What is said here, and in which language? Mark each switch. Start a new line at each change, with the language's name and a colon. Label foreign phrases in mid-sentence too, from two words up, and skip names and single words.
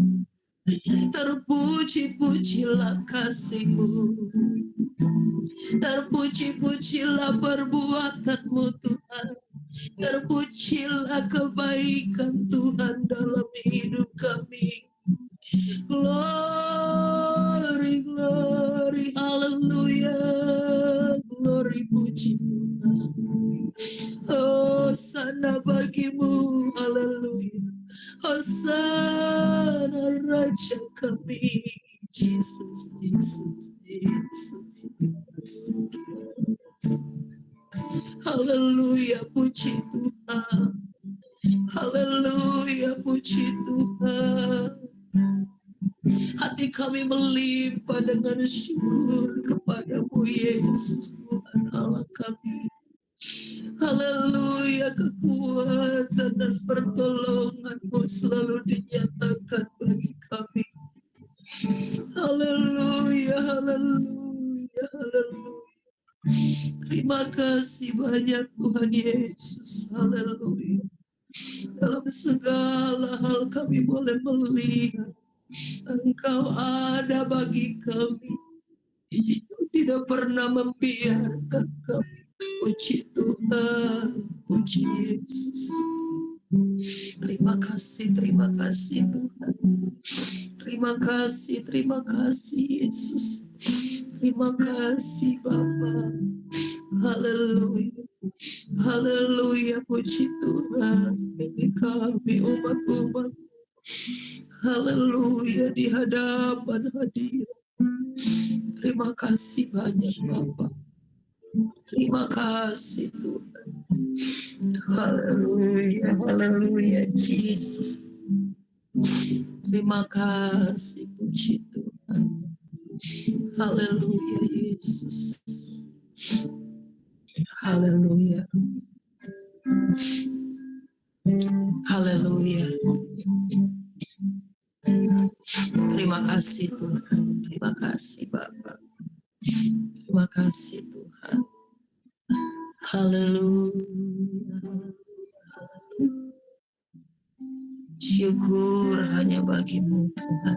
Indonesian: Terpuji-pujilah kasih-Mu, terpuji-pujilah perbuatan-Mu Tuhan, terpujilah kebaikan Tuhan dalam hidup kami.
English: Glory, glory, hallelujah, glory,
Indonesian: puji Tuhan. Hosana bagimu, hallelujah. Hosana Raja kami, Jesus, Jesus, Jesus, Jesus. Haleluya, puji Tuhan. Haleluya, puji Tuhan. Hati kami melimpah dengan syukur kepada-Mu, Yesus, Tuhan Allah kami. Haleluya, kekuatan dan pertolongan-Mu selalu dinyatakan bagi kami. Haleluya. Haleluya, haleluya, haleluya. Terima kasih banyak Tuhan Yesus. Haleluya. Dalam segala hal kami boleh melihat Engkau ada bagi kami. Engkau tidak pernah membiarkan kami. Puji Tuhan, puji Yesus. Terima kasih Tuhan. Terima kasih Yesus. Terima kasih Bapa. Haleluya. Haleluya, puji Tuhan. Ini kami umat-umat. Haleluya, di hadapan hadirat. Terima kasih banyak Bapa. Terima kasih Tuhan. Haleluya, haleluya Jesus. Terima kasih puji Tuhan. Haleluya Yesus. Haleluya. Haleluya. Terima kasih Tuhan. Terima kasih Bapak. Terima kasih Tuhan. Haleluya. Syukur hanya bagimu Tuhan.